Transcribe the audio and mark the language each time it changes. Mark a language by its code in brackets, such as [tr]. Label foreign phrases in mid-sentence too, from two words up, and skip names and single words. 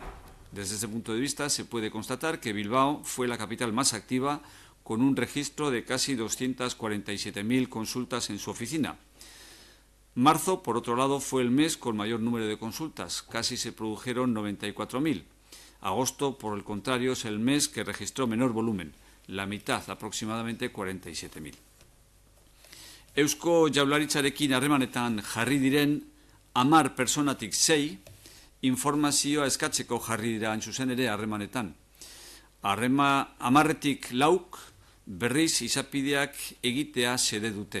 [es] Desde ese punto de vista se puede constatar que Bilbao fue la capital más activa con un registro de casi 247.000 consultas en su oficina. Marzo, por otro lado, fue el mes con mayor número de consultas, casi se produjeron 94.000. Agosto, por el contrario, es el mes que registró menor volumen, la mitad, aproximadamente 47.000. [eu] Eusko Jaurlaritzarekin harremanetan jarri diren 10 personatik 6 informazioa eskatzeko jarri dira hain zuzen ere harremanetan. 10etik 4 berriz izapideak egitea xede dute.